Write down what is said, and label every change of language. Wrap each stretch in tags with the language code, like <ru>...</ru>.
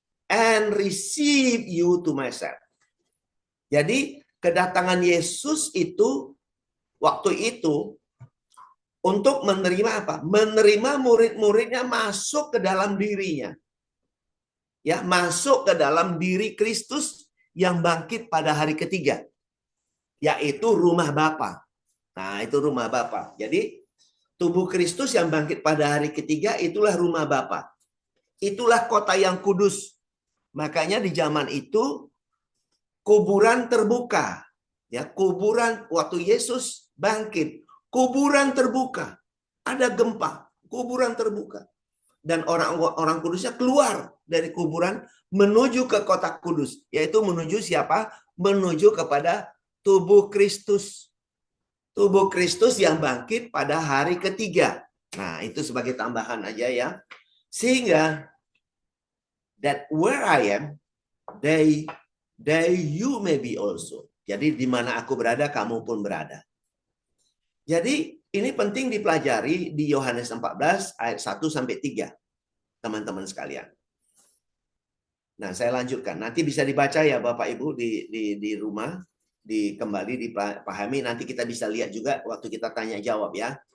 <en>And receive you to myself.</en> <id>Jadi kedatangan Yesus itu waktu itu untuk menerima apa? Menerima murid-muridnya masuk ke dalam dirinya. Ya, masuk ke dalam diri Kristus yang bangkit pada hari ketiga. Yaitu rumah Bapa. Nah, itu rumah Bapa. Jadi tubuh Kristus yang bangkit pada hari ketiga itulah rumah Bapa. Itulah kota yang kudus. Makanya di zaman itu kuburan terbuka. Ya, kuburan waktu Yesus bangkit, kuburan terbuka. Ada gempa, kuburan terbuka. Dan orang-orang kudusnya keluar dari kuburan menuju ke kota kudus. Yaitu menuju siapa? Menuju kepada tubuh Kristus. Tubuh Kristus yang bangkit pada hari ketiga. Nah, itu sebagai tambahan aja ya.</id> <en>Sehingga that where I am, they you may be also.</en> <id>Jadi di mana aku berada, kamu pun berada. Jadi ini penting dipelajari di Yohanes 14 ayat 1 sampai 3. Teman-teman sekalian. Nah, saya lanjutkan. Nanti bisa dibaca ya Bapak Ibu di rumah, kembali dipahami, nanti kita bisa lihat juga waktu kita tanya jawab ya.</id>